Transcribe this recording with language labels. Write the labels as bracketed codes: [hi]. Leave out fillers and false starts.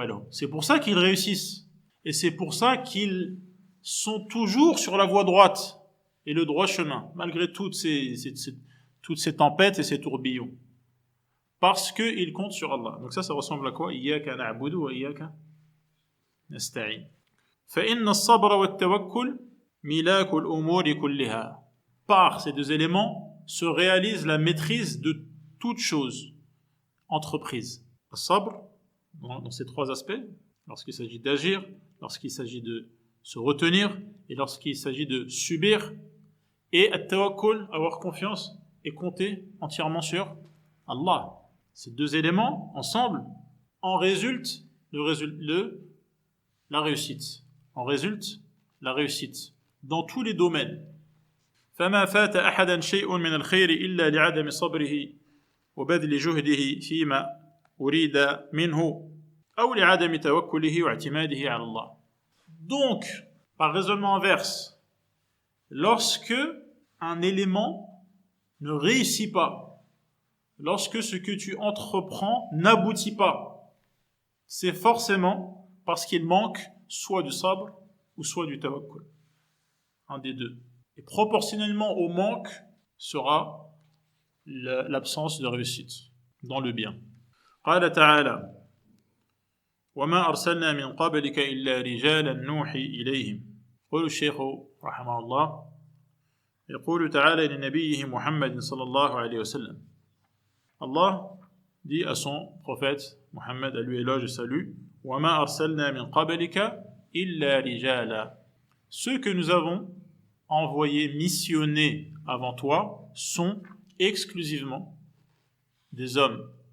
[fr] C'est pour ça qu'ils réussissent. Et c'est pour ça qu'ils sont toujours sur la voie droite et le droit chemin, malgré toutes ces tempêtes et ces tourbillons. Parce qu'ils comptent sur Allah. Donc ça ressemble à quoi? [ar] Iyyaka na'budu wa iyyaka nasta'in. فإن الصبر والتوكل ملاك الأمور كلها. [fr] Par ces deux éléments se réalise la maîtrise de toute chose entreprise. Le sabr, dans ces trois aspects, lorsqu'il s'agit d'agir, lorsqu'il s'agit de se retenir et lorsqu'il s'agit de subir, Et at-tawakkul, avoir confiance et compter entièrement sur Allah. Ces deux éléments, ensemble, en résulte la réussite. En résulte la réussite dans tous les domaines. [ar] فما فات أحدا شيء من الخير إلا لعدم صبره وبذل جهده فيما أريد منه أو لعدم توكله واعتماده على الله. [fr] Donc, par raisonnement inverse, lorsque un élément ne réussit pas, lorsque ce que tu entreprends n'aboutit pas, c'est forcément parce qu'il manque soit du sabr ou soit du tawakkul. Un des deux. Et proportionnellement au manque sera l'absence de réussite dans le bien. [ar] قال تعالى وما أرسلنا من قبلك إلا رجالا نوحي إليهم. يقول الشيخ رحمه الله يقول تعالى لنبيه محمد صلى الله عليه وسلم. [fr] Allah dit à son prophète Mohammed, à lui éloge et salut, [ar] وما أرسلنا من قبلك إلا رجالا. [fr] Ceux que nous avons envoyés, missionnés avant toi sont exclusivement des hommes.